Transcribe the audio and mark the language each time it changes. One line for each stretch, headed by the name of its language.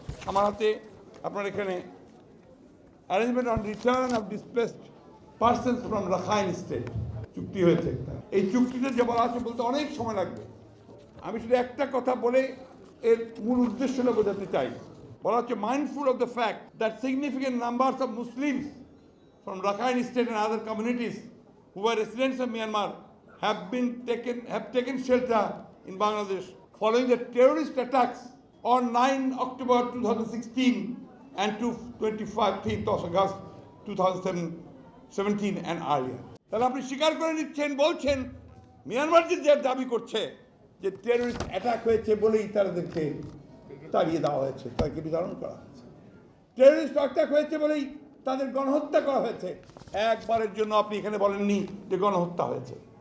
Bangla: আমার হাতে আপনার এখানে
English: arrangement on return of displaced persons from Rakhine state
Bangla: চুক্তি হয়েছে। এই চুক্তিতে যে বলা আছে বলতে অনেক সময় লাগবে। আমি শুধু একটা কথা বলে এর মূল উদ্দেশ্যটা বোঝাতে চাই। বলা হচ্ছে
English: mindful of the fact that significant numbers of Muslims from Rakhine State and other communities who were residents of Myanmar have taken shelter in Bangladesh following the terrorist attacks on 9 October 2016 and 25th of August 2017 and earlier.
Bangla: তাহলে আপনি স্বীকার করে নিচ্ছেন, বলছেন Myanmar যে দাবি করছে যে টেররিস্ট অ্যাটাক হয়েছে বলেই তাদেরকে তাড়িয়ে দেওয়া হয়েছে, তাদেরকে বিতরণ করা হয়েছে। টেররিস্ট অ্যাটাক হয়েছে বলেই তাদের গণহত্যা করা হয়েছে। একবারের জন্য আপনি এখানে বলেননি যে গণহত্যা হয়েছে।